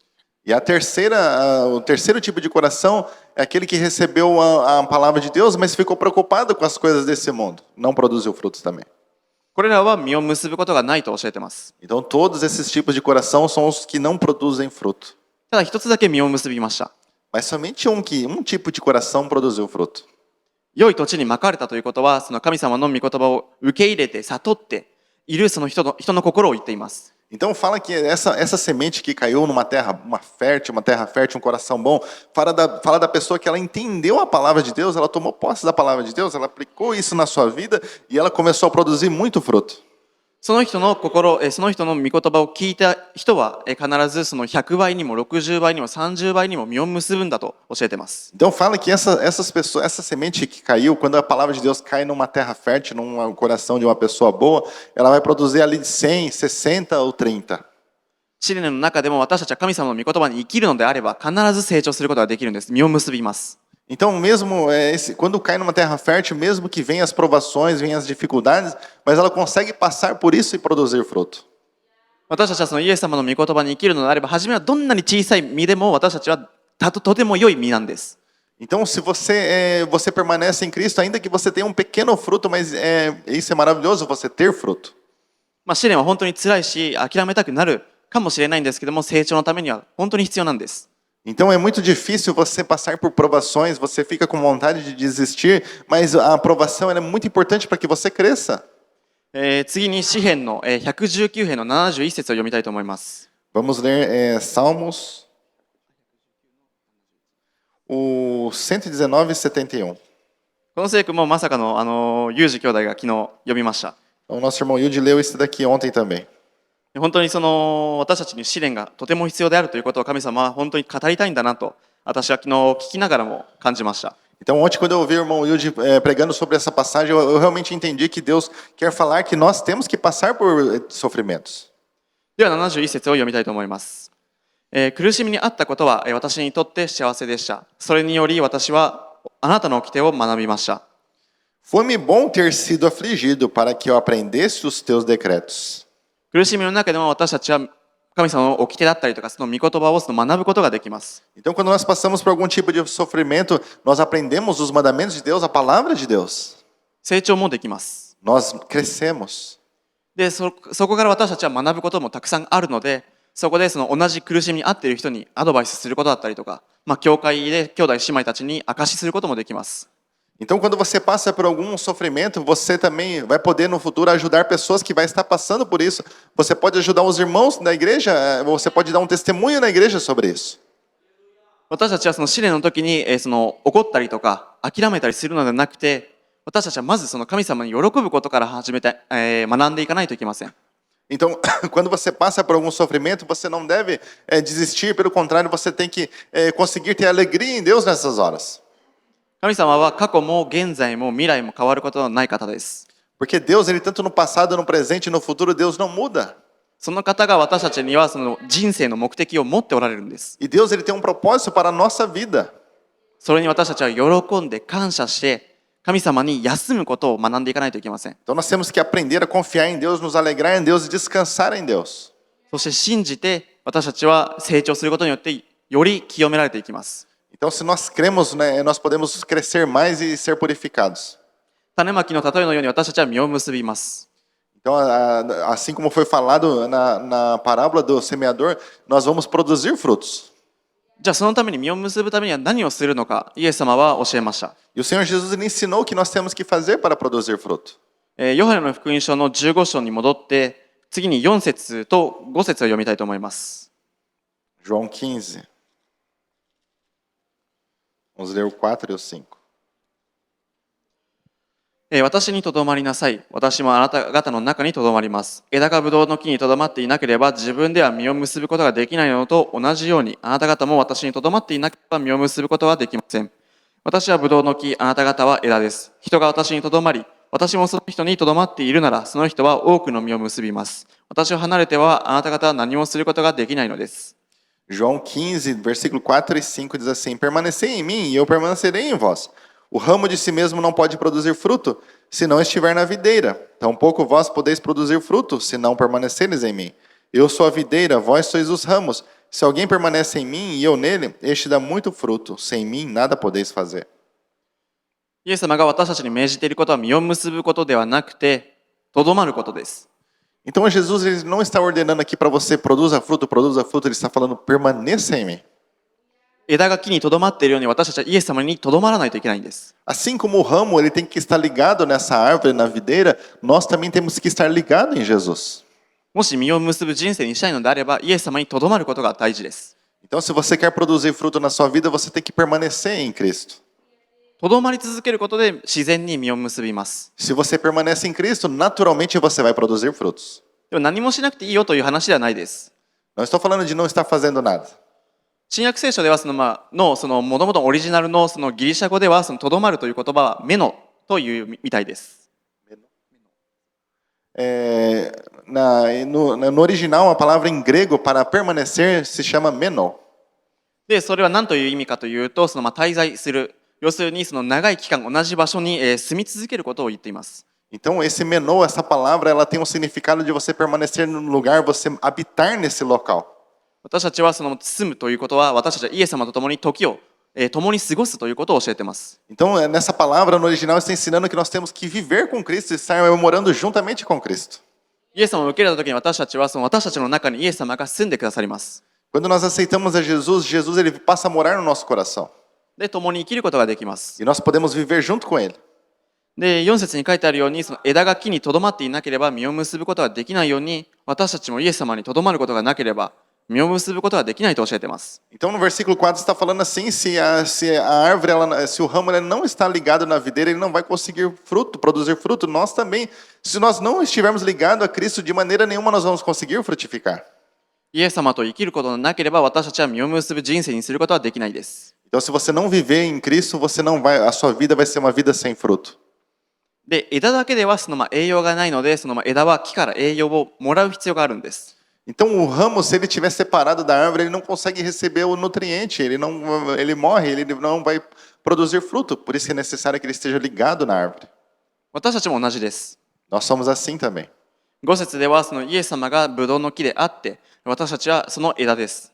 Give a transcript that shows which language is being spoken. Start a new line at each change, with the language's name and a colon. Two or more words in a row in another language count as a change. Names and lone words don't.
Portuguese: E o terceiro tipo de coração é aquele que recebeu a palavra de Deus, mas ficou preocupado com as coisas desse mundo, não produziu frutos também.
Japanese: これらは実を結ぶことがないと教えています。
Portuguese: Então todos esses tipos de coração são os que não produzem fruto.
Japanese: ただ一つだけ実を結びました。
Portuguese: Mas somente um tipo de coração produziu fruto.
Japanese: 良い土地にまかれたということは、その神様の御言葉を受け入れて悟っているその人の心を言っています。
Portuguese: Então fala que essa semente que caiu numa terra fértil, um coração bom, fala da pessoa que ela entendeu a palavra de Deus, ela tomou posse da palavra de Deus, ela aplicou isso na sua vida e ela começou a produzir muito fruto.
Japanese: その人のその人の御言葉を聞いた人は必ずその100倍にも60倍にも30倍にも実を結ぶんだと教えています。
Portuguese: Então fala que essas pessoas, essa semente que caiu, quando a palavra de Deus cai numa terra fértil, num coração de uma pessoa boa, ela vai produzir ali 100, 60 ou 30.
Japanese: 試練の中でも私たちは神様の御言葉に生きるのであれば必ず成長することができるんです。実を結びます。
Portuguese: Então, mesmo quando cai numa terra fértil, mesmo que venham as provações, venham as dificuldades, mas ela consegue passar por isso e produzir fruto.
Japanese: 私たちはそのイエス様の御言葉に生きるのであれば、初めはどんなに小さい実でも私たちはとても良い実なんです。
Portuguese: Então, se você permanece em Cristo, ainda que você tenha um pequeno fruto, mas isso é maravilhoso, você ter fruto.
Japanese: 試練は本当に辛いし、諦めたくなるかもしれないんですけども、成長のためには本当に必要なんです。
Portuguese: Então é muito difícil você passar por provações, você fica com vontade de desistir, mas a aprovação é muito importante para que você cresça.
Japanese: 次に詩編の119編の71節を読みたいと思います。
Portuguese: Vamos ler Salmos, o 119 e 71.
Japanese: この聖句もまさかのユージ兄弟が昨日読みました。
Portuguese: Então, nosso irmão Yudi leu esse daqui ontem também.
Japanese: 本当にその私たちに試練がとても必要であるということを神様は本当に語りたいんだなと私は昨日聞きながらも感じました。
Portuguese: Então, ontem, quando eu ouvi o irmão Wilde pregando sobre essa passagem, eu realmente entendi que Deus quer falar que nós temos que passar por sofrimentos.
Japanese: では71節を読みたいと思います。苦しみにあったことは私にとって幸せでした。それにより私はあなたの掟を学びました。
Portuguese: Foi-me bom ter sido afligido para que eu aprendesse os teus decretos.
Japanese: 苦しみの中でも私たちは神様の掟だったりとか、その御言葉を学ぶことができます。
Portuguese: Então, quando nós passamos por algum tipo de sofrimento, nós aprendemos os mandamentos de Deus, a palavra de Deus.
Japanese: 成長もできます。
Portuguese: Nós crescemos.
Japanese: で、そこから私たちは学ぶこともたくさんあるので、そこでその同じ苦しみに遭っている人にアドバイスすることだったりとか、教会で兄弟姉妹たちに証しすることもできます。
Portuguese: Então, quando você passa por algum sofrimento, você também vai poder no futuro ajudar pessoas que vão estar passando por isso. Você pode ajudar os irmãos da igreja, você pode dar um testemunho na igreja sobre isso.
Japanese: 私たちはその試練の時に怒ったりとか諦めたりするのではなくて、私たちはまずその神様に喜ぶことから始めて、学んでいかないといけません。
Portuguese: Então, quando você passa por algum sofrimento, você não deve desistir, pelo contrário, você tem que conseguir ter alegria em Deus nessas horas.
Japanese: 神様は過去も現在も未来も変わることのない方です。
Portuguese: Porque Deus, ele tanto no passado, no presente e no futuro, Deus não muda.
Japanese: その方が私たちにはその人生の目的を持っておられるんです。
Portuguese: E Deus, ele tem um propósito para a nossa vida.
Japanese: それに私たちは喜んで感謝して神様に休むことを学んでいかないといけません。
Portuguese: Então, nós temos que aprender a confiar em Deus, nos alegrar em Deus e descansar em Deus.
Japanese: そして信じて私たちは成長することによってより清められていきます。
Portuguese: Então, se nós cremos, né, nós podemos crescer mais e ser purificados.
Japanese: 種まきの例えのように私たちは実を結びます。
Portuguese: Então, assim como foi falado na parábola do semeador, nós vamos produzir frutos.
Japanese: じゃあそのために実を結ぶためには何をするのか、イエス様は教えました。
Portuguese: E o Senhor Jesus ele ensinou o que nós temos que fazer para produzir fruto.
Japanese: ヨハネの福音書の15章に戻って次に4節と5節を読みたいと思います。
Portuguese: João 15. Vamos ler o 4 e o 5.
Japanese: 私にとどまりなさい。私もあなた方の中にとどまります。枝がブドウの木にとどまっていなければ自分では実を結ぶことができないのと同じようにあなた方も私にとどまっていなければ実を結ぶことはできません。私はブドウの木、あなた方は枝です。人が私にとどまり、私もその人にとどまっているならその人は多くの実を結びます。私を離れてはあなた方は何もすることができないのです。
Portuguese: João 15, versículo 4 e 5 diz assim: Permanecei em mim e eu permanecerei em vós. O ramo de si mesmo não pode produzir fruto, se não estiver na videira. Tampouco vós podeis produzir fruto, se não permaneceres em mim. Eu sou a videira, vós sois os ramos. Se alguém permanece em mim e eu nele, este dá muito fruto. Sem mim, nada podeis fazer.
Japanese: イエス様が私たちに命じていることは実を結ぶことではなくて、とどまることです。
Portuguese: Então Jesus ele não está ordenando aqui para você produza fruto, ele está falando permaneça em mim.
Japanese: 枝が木にとどまっているように私たちはイエス様にとどまらないといけないんです。
Portuguese: Assim como o ramo ele tem que estar ligado nessa árvore, na videira, nós também temos que estar ligado em Jesus.
Japanese: もし実を結ぶ人生にしたいのであれば、イエス様にとどまることが大事です。
Portuguese: Então, se você quer produzir fruto na sua vida, você tem que permanecer em Cristo.
Japanese: とどまり続けることで自然に実を結びます。
Portuguese: Se você permanece em Cristo, naturalmente você vai produzir frutos.
Japanese: でも何もしなくていいよという話ではないです。
Portuguese: Não estou falando de não estar fazendo nada.
Japanese: 新約聖書ではそのもともとオリジナルのそのギリシャ語ではそのとどまるという言葉はメノというみたいです。
Portuguese: No original, a palavra em grego para permanecer se chama meno.
Japanese: で、それは何という意味かというと、滞在する、要するにその長い期間同じ場所に住み続けることを言っています。
Portuguese: Então, esse meno, essa palavra, ela tem um significado de você permanecer no lugar, você habitar nesse local.
Japanese: 私たちはその住むということは、私たちはイエス様と共に時を共に過ごすということを教えています。
Portuguese: Então, nessa palavra, no original, está ensinando que nós temos que viver com Cristo e estar morando juntamente com Cristo.
Japanese: イエス様を受け入れた時に私たちは私たちの中にイエス様が住んでくださります。
Portuguese: Quando nós aceitamos a Jesus, Jesus ele passa a morar no nosso coração.
Japanese: で、共に生きることができます。
Portuguese: E nós podemos viver junto com Ele.
Japanese: で、4節に書いてあるように、その枝が木にとどまっていなければ実を結ぶことができないように、私たちもイエス様にとどまることがなければ実を結ぶことができないと教えています。
Portuguese: Então, no versículo 4 está falando assim, se a árvore, se o ramo ele não está ligado na videira, ele não vai conseguir fruto, produzir fruto. Nós também, se nós não estivermos ligados a Cristo, de maneira nenhuma nós vamos conseguir frutificar.
Japanese: イエス様と生きることがなければ私たちは実を結ぶ人生にすることはできないです。
Portuguese: Então, se você não viver em Cristo, você não vai, a sua vida vai ser uma vida sem fruto.
Japanese: で、枝だけでは栄養がないので、枝は木から栄養をもらう必要があるんです。
Portuguese: Então, o ramo, se ele estiver separado da árvore, ele não consegue receber o nutriente, ele morre, ele não vai produzir fruto. Por isso é necessário que ele esteja ligado na árvore.
Japanese: 私たちも同じです。
Portuguese: Nós somos assim também.
Japanese: 5 節ではイエス様がブドウの木であって、私たちはその枝です。